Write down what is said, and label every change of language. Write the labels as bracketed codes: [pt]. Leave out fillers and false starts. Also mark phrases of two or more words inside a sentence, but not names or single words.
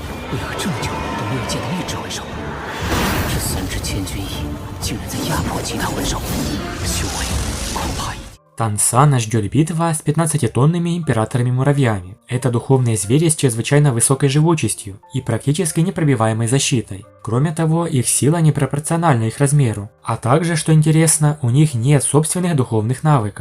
[zh] 为何这么久都没有见到一只魂兽？这3只千钧一竟然在压迫其他魂兽，修为恐怕已经…… [ru] Тансана ждет битва с 15-тонными императорами-муравьями. Это духовные звери с чрезвычайно высокой живучестью и практически непробиваемой защитой. Кроме того, их сила непропорциональна их размеру. А также, что интересно, у них нет собственных духовных навыков.